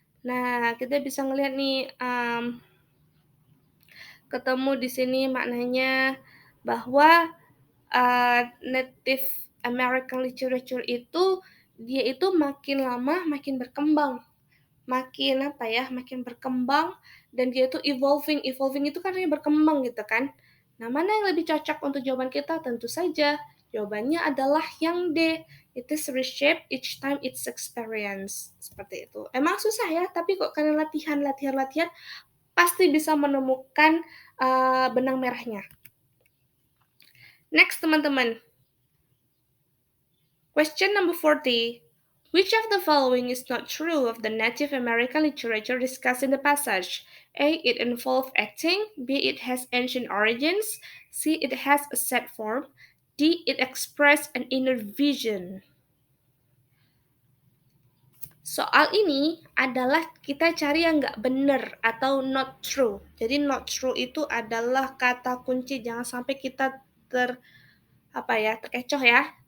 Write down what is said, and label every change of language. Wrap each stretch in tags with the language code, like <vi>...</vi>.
<id>Nah, kita bisa ngelihat nih ketemu di sini maknanya bahwa Native American literature itu dia itu makin lama makin berkembang, makin berkembang dan dia itu evolving itu kan artinya berkembang gitu kan. Nah, mana yang lebih cocok untuk jawaban kita? Tentu saja jawabannya adalah yang D.</id> <en>It is reshape each time it's experience.</en> <id>Seperti itu. Emang susah ya, tapi kok kalian latihan pasti bisa menemukan benang merahnya.</id> <en>Next, teman-teman. Question number 40. Which of the following is not true of the Native American literature discussed in the passage? A. It involves acting. B. It has ancient origins. C. It has a set form. D. It expressed an inner vision.</en> <id>Soal ini adalah kita cari yang nggak benar atau not true. Jadi not true itu adalah kata kunci. Jangan sampai kita terkecoh ya.</id>